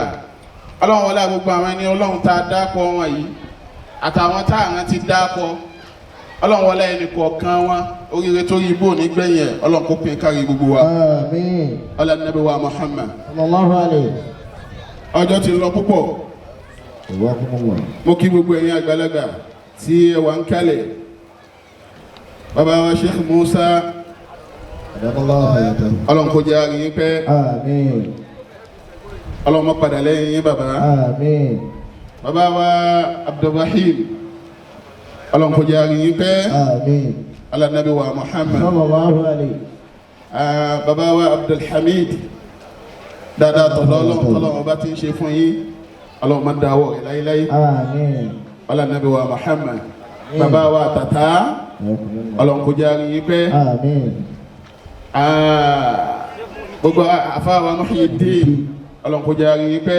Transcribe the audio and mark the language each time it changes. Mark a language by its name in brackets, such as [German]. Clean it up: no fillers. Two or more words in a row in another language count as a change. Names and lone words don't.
[Yoruba] Ọlọ́run wọlé gbogbo àwọn ẹni Ọlọ́run tá a dákọ̀ wọn yìí àtàwọn tá àwọn ti dákọ̀. Ọlọ́run wọlé ẹni kọ̀ọ̀kan wọn oríire tó yí bò nígbẹ̀yìn ẹ̀ Ọlọ́run kó pín kárí gbogbo wa. [Arabic] آمين. [Yoruba] ọlá Nábì wa Muhammad. [Arabic] صلى الله عليه. [Yoruba] ọjọ́ ti lọ púpọ̀ [Arabic] جزاكم الله. [Yoruba] mo kí gbogbo ẹ̀yin àgbàlagbà tí ẹ wà ń kalẹ̀. bàbá wa Sheikh Musa [Arabic] جزاك الله خيرا. [Yoruba] Ọlọ́run kó jẹ́ àríyìn pẹ́. [Arabic] آمين. [Yoruba] Ọlọ́run má padà lẹ́yìn yín bàbá. [Arabic] آمين. [Yoruba] bàbá wa Abdulrahim Ọlọ́run kó jẹ́ àríyìn pẹ́. [Arabic] آمين. [Yoruba] ọlá Nábì wa Muhammad. [Arabic] صلى الله عليه. [Yoruba] bàbá wa Abdulhamid dáadáa tọ́lọ́run bá ti ń ṣe fún yín Ọlọ́run má dáwọ́ ẹ̀ láíláí. [Arabic] آمين. [Yoruba] ọlá Nábì wa Muhammad. bàbá wa Tata Ọlọ́run kó jẹ́ àríyìn pẹ́. [Arabic] آمين. [Yoruba] gbogbo afáwa Muhyiddin Ọlọ́run kó jẹ́ àríyìn pẹ́.